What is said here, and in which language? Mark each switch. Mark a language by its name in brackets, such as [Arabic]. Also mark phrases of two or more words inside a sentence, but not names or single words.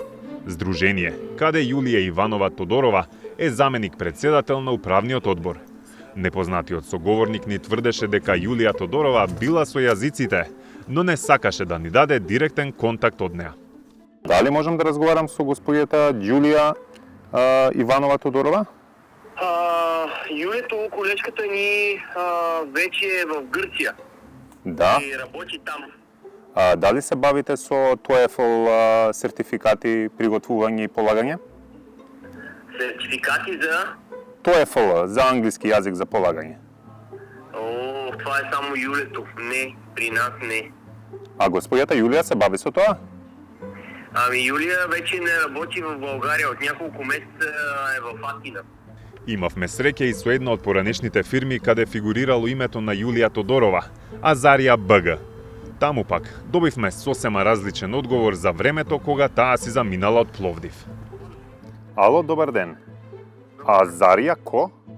[Macedonian] Здружение, каде Јулија Иванова Тодорова е заменик председател на управниот одбор. Непознатиот соговорник ни тврдеше дека Јулија Тодорова била со јазиците, но не сакаше да ни даде директен контакт од неа. Дали можам да разговарам со господјата Јулија Иванова Тодорова? [Bulgarian] Юлето, колежката ни, вече е в Гърция Да. и работи там. [Macedonian] Дали се бавите со TOEFL сертификати, приготвување и полагање? [Bulgarian] Сертификати за... [Macedonian] TOEFL за англиски јазик за полагање. [Bulgarian] О, това е само Юлето. Не, при нас не. [Macedonian] А господјата Јулија се бави со тоа? [Bulgarian] Ами Юлия вече не работи в България. От няколко месеца е в Атина. [Macedonian] Имавме среќа и со една од поранешните фирми каде фигурирало името на Јулија Тодорова, Азарија БГ. Таму пак добивме сосема различен одговор за времето кога таа си заминала од Пловдив. Ало, добар ден. Зарија Ко?